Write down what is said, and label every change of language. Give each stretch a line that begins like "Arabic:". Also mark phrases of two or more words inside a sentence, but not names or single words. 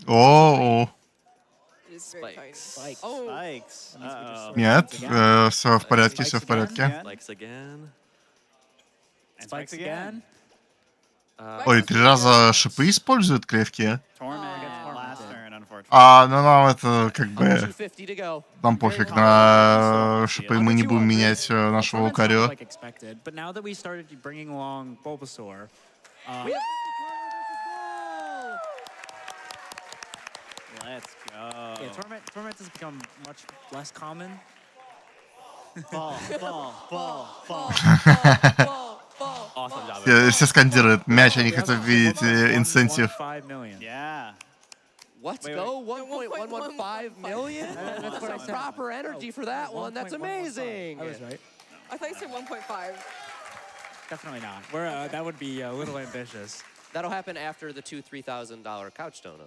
English: О, it is very tiny. Spikes. Oh, Spikes. Uh-oh.
Russian: нет, все в порядке, все в порядке.
English: Again. Spikes again. And Spikes again.
Russian: Ой, 3 раза шипы используют Клевки.
English: Torment. Aw. Last turn, unfortunately.
Russian: Ну нам это как
English: Under
Russian: бы...
English: 250 to go.
Russian: Нам пофиг на шипы, мы не будем менять нашего
English: Torment's not
Russian: Лукарио.
English: like expected, but now that we started bringing along Bulbasaur, Let's go. yeah, Torment has become much less common. Ball. ball. Awesome job.
Russian: Все скандируют мяч, они хотят видеть инцентив.
English: 5 million. Yeah. Let's Wait, go. wait. 1.115 million. That's what I said. Proper energy for that one. That's 1.115. amazing. I was right. I thought you said 1.5. Definitely not. That would be a little ambitious. That'll happen after the $2,000 to $3,000 couch dono.